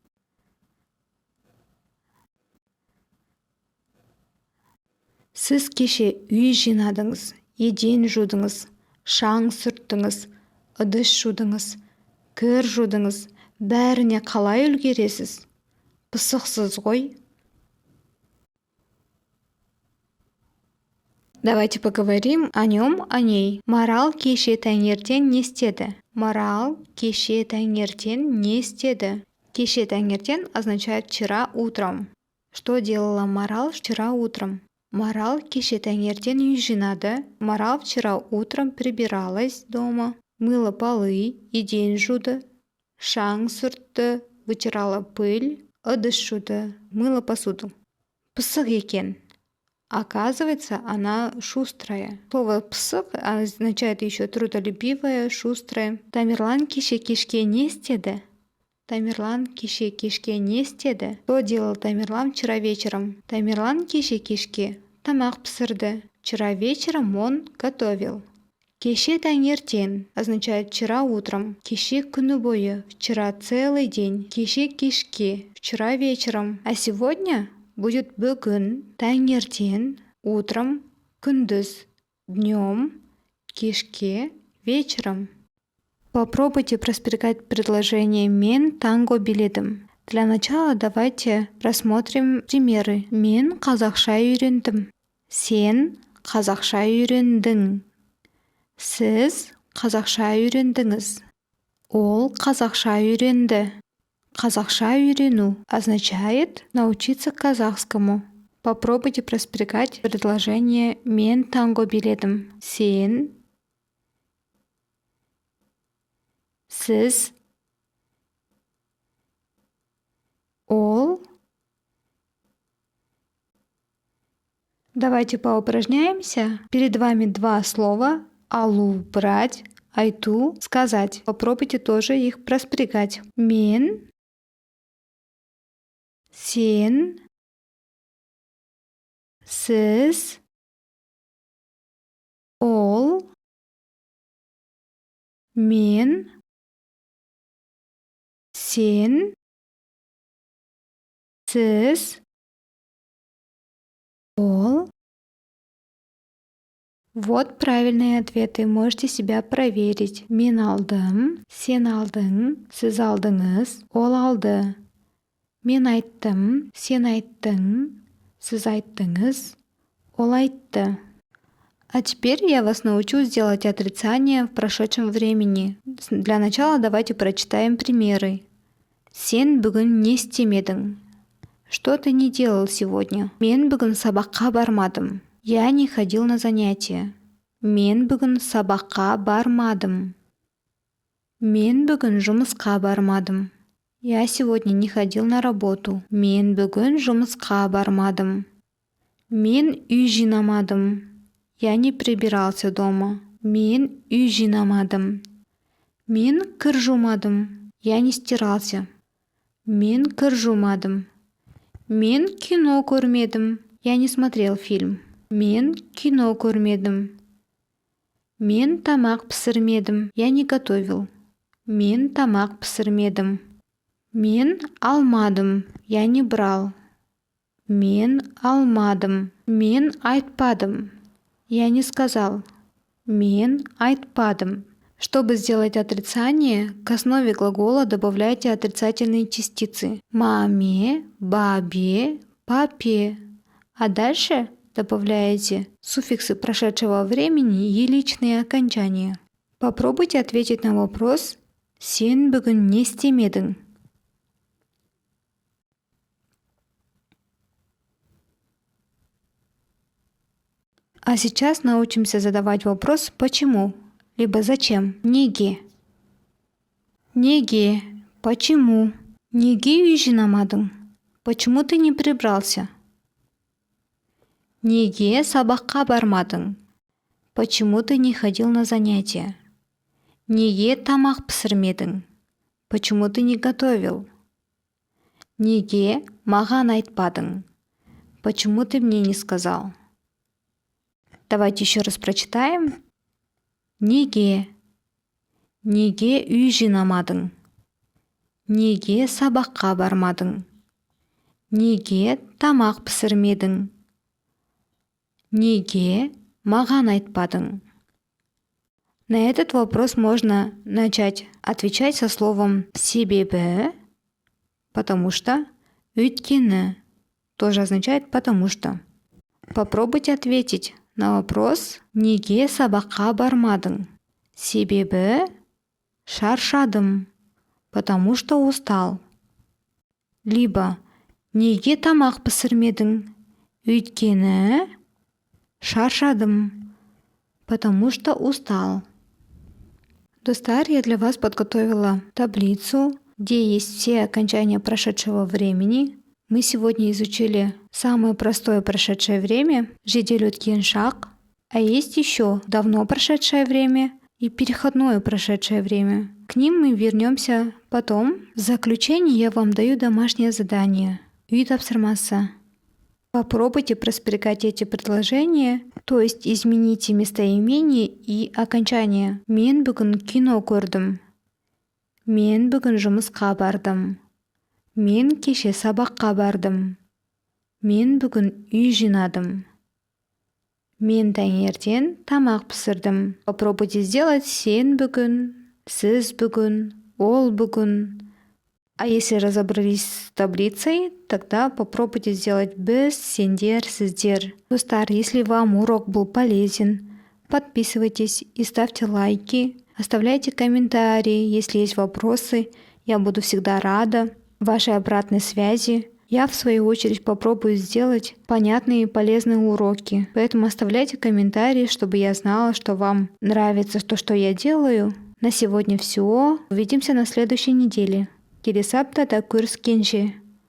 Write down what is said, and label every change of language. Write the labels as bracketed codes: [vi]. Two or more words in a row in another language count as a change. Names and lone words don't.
[kk] Сіз кеше үй жинадыңыз, еден жудыңыз, шаң сүрттіңіз, ыдыс жудыңыз, кір жудыңыз. Бәріне қалай үлгересіз? Пысықсыз ғой? [ru] Давайте поговорим о нем, о ней. [kk] Марал кеше таңертең не істеді? Марал кеше таңертең не істеді? Кеше таңертең [ru] означает вчера утром. Что делала Марал вчера утром? [kk] Марал кеше таңертең үй жинады. [ru] Марал вчера утром прибиралась дома. Мыла полы, [kk] еден жуды. Шаң сүртті, [ru] вытирала пыль. [kk] Ыдыс жуды, [ru] мыла посуду. [kk] Пысық екен. [ru] Оказывается, она шустрая. Слово «пысық» означает еще трудолюбивая, шустрая. [kk] Тамерлан кеше кешке не істеді? Тамерлан кеше кешке не істеді? [ru] Что делал Тамерлан вчера вечером? [kk] Тамерлан кеше кешке тамақ пісірді. [ru] Вчера вечером он готовил. [kk] Кеше таңертең [ru] означает вчера утром. [kk] Кеше күні бойы. [ru] Вчера целый день. [kk] Кеше кешке. [ru] Вчера вечером. А сегодня будет [kk] бүгін, таңертең, [ru] утром, күндіз, днем, кешке, вечером. Попробуйте проспекать предложение [kk] «мен танго биледім». [ru] Для начала давайте рассмотрим примеры. [kk] Мен қазақша үйрендім. Сен қазақша үйрендің. Сіз қазақша үйрендіңіз. Ол қазақша үйренді. Казахша үйрену [ru] означает научиться казахскому. Попробуйте проспекать предложение [kk] «мен танго биледім». Сен, сіз, ол. [ru] Давайте поупражняемся. Перед вами два слова «алу» – брать, «айту» – сказать. Попробуйте тоже их проспекать. [kk] Мен, сен, сіз, ол, мен, сен, сіз, ол. [ru] Вот правильные ответы. Можете себя проверить. [kk] Мен алдым, сен алдың, сіз алдыңыз, ол алды. Мен айттым, сен айттың, сіз айттыңыз, ол айтты. [ru] А теперь я вас научу сделать отрицание в прошедшем времени. Для начала давайте прочитаем примеры. [kk] Сен бүгін не істемедің? [ru] Что ты не делал сегодня? [kk] Мен бүгін сабаққа бармадым. [ru] Я не ходил на занятия. [kk] Мен бүгін сабаққа бармадым. Мен бүгін жұмысқа бармадым. [ru] Я сегодня не ходил на работу. [kk] Мен бүгін жұмысқа бармадым. Мен үй жинамадым. [ru] Я не прибирался дома. [kk] Мен үй жинамадым. Мен кір жумадым. [ru] Я не стирался. [kk] Мен кір жумадым. Мен кино көрмедім. [ru] Я не смотрел фильм. [kk] Мен кино көрмедім. Мен тамақ пісірмедім. [ru] Я не готовил. [kk] Мен тамақ пісірмедім. Мен алмадым. [ru] Я не брал. [kk] Мен алмадым. Мен айтпадым. [ru] Я не сказал. [kk] Мен айтпадым. [ru] Чтобы сделать отрицание, к основе глагола добавляйте отрицательные частицы. [kk] Маме, бабе, папе. [ru] А дальше добавляете суффиксы прошедшего времени и личные окончания. Попробуйте ответить на вопрос [kk] «Сен бүгін не істемедің?» [ru] А сейчас научимся задавать вопрос «почему?» либо «зачем?» [kk] Неге. Неге. [ru] Почему? [kk] Неге үй жинамадың? [ru] Почему ты не прибрался? [kk] Неге сабаққа бармадың? [ru] Почему ты не ходил на занятия? [kk] Неге тамақ пісірмедің? [ru] Почему ты не готовил? [kk] Неге маған айтпадың? [ru] Почему ты мне не сказал? Давайте еще раз прочитаем. [kk] Неге. Неге үй жинамадың? Неге сабаққа бармадың? Неге тамақ пісірмедің? Неге маған айтпадың? [ru] На этот вопрос можно начать отвечать со словом себебі, потому что, өйткені тоже означает потому что. Попробуйте ответить на вопрос [kk] неге сабаққа бармадың? Себебі шаршадым, [ru] потому что устал. Либо [kk] неге тамақ пісірмедің? Өйткені шаршадым, [ru] потому что устал. Достар, я для вас подготовила таблицу, где есть все окончания прошедшего времени. Мы сегодня изучили самое простое прошедшее время, [kk] жедель өткен шақ, [ru] а есть еще давно прошедшее время и переходное прошедшее время. К ним мы вернемся потом. В заключение я вам даю домашнее задание. [kk] Үй тапсырмасы. [ru] Попробуйте проспрягать эти предложения, то есть измените местоимение и окончание. [kk] Мен бүгін кино көрдім. Мен бүгін жұмысқа бардым. Мен кеше сабаққа бардым. Мен бүгін үй жинадым. Мен таңертең тамақ пісірдім. [ru] Попробуйте сделать [kk] сен бүгін, сіз бүгін, ол бүгін. [ru] А если разобрались с таблицей, тогда попробуйте сделать [kk] біз, сендер, сіздер. [ru] Достар, если вам урок был полезен, подписывайтесь и ставьте лайки. Оставляйте комментарии, если есть вопросы. Я буду всегда рада вашей обратной связи. Я, в свою очередь, попробую сделать понятные и полезные уроки. Поэтому оставляйте комментарии, чтобы я знала, что вам нравится то, что я делаю. На сегодня все. Увидимся на следующей неделе. [kk] Келесі аптада көріскенше.